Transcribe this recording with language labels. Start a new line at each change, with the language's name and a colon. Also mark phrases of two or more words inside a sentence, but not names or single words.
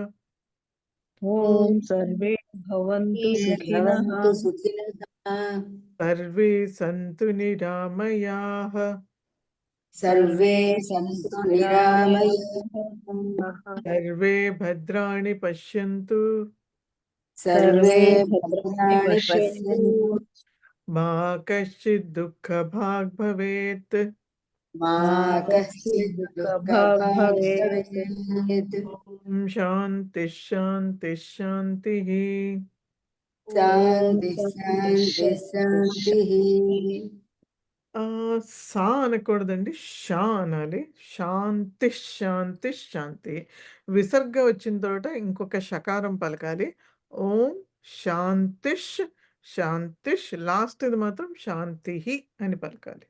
Sanskrit: ఓం సర్వే భవంతు సుఖినః. సర్వే సంతు నిరామయాః. సర్వే సంతు నిరామయాః. సర్వే భద్రాణి పశ్యంతు. सर्वे भद्राणि पश्यन्तु మా కశ్చిత్ దుఃఖ భాగ్ భవేత్. मा कश्चित् दुःखभाग् भवेत् ఓం శాంతి శాంతి శాంతి. शान्ति शान्ति शान्तिः
Telugu: సా అనకూడదండి, షా అనాలి.
Sanskrit: శాంతి శాంతి శాంతి.
Telugu: విసర్గ వచ్చిన తర్వాత ఇంకొక షకారం పలకాలి.
Sanskrit: ఓం శాంతిష్ శాంతిష్.
Telugu: లాస్ట్ ఇది మాత్రం శాంతి అని పలకాలి.